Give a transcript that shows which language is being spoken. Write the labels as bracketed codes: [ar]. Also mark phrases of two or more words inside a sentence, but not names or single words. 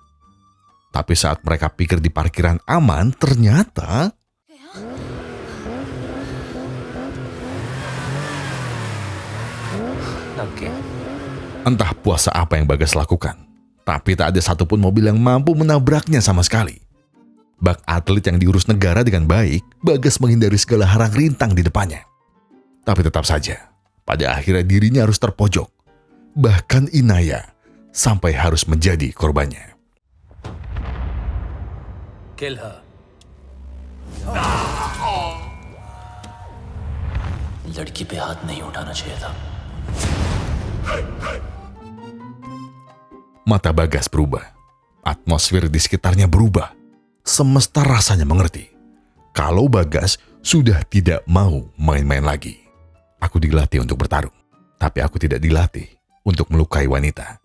[id] Tapi saat mereka pikir di parkiran aman, ternyata entah puasa apa yang Bagas lakukan, tapi tak ada satupun mobil yang mampu menabraknya sama sekali. Bak atlet yang diurus negara dengan baik, Bagas menghindari segala harang rintang di depannya. Tapi tetap saja, pada akhirnya dirinya harus terpojok. Bahkan Inaya sampai harus menjadi korbannya. [en] Kill her. [hi] लड़की पे हाथ नहीं उठाना चाहिए था. [id] Mata Bagas berubah. Atmosfer di sekitarnya berubah. Semesta rasanya mengerti. Kalau Bagas sudah tidak mau main-main lagi. Aku dilatih untuk bertarung. Tapi aku tidak dilatih untuk melukai wanita.